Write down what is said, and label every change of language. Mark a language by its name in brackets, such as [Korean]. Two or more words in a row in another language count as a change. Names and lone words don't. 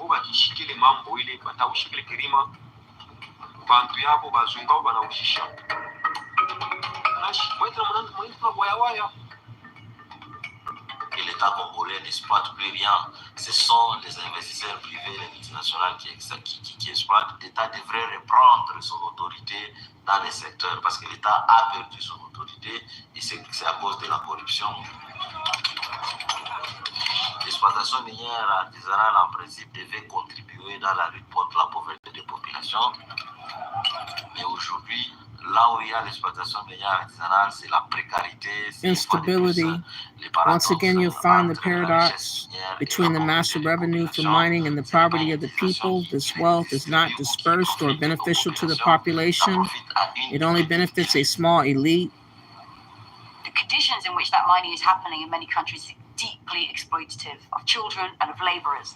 [Luba-Katanga] ishikile mambo ile bataushikile kirima bantu yabo bazunga banaushisha nashi mwetra mwanantu waya [French] Et l'État congolais n'exploite plus rien. Ce sont les investisseurs privés, les multinationales qui exploitent. L'État devrait reprendre son autorité dans les secteurs parce que l'État a perdu son autorité et c'est à cause de la corruption. L'exploitation minière artisanale, en principe, devait contribuer dans la lutte contre la pauvreté des populations. Mais aujourd'hui, là où il y a l'exploitation minière artisanale, c'est la précarité, [English] instability. Once again, you'll find the paradox between the massive revenue from mining and the poverty of the people. This wealth is not dispersed or beneficial to the population. It only benefits a small elite. The conditions in which that mining is happening in many countries are deeply exploitative of children and of laborers.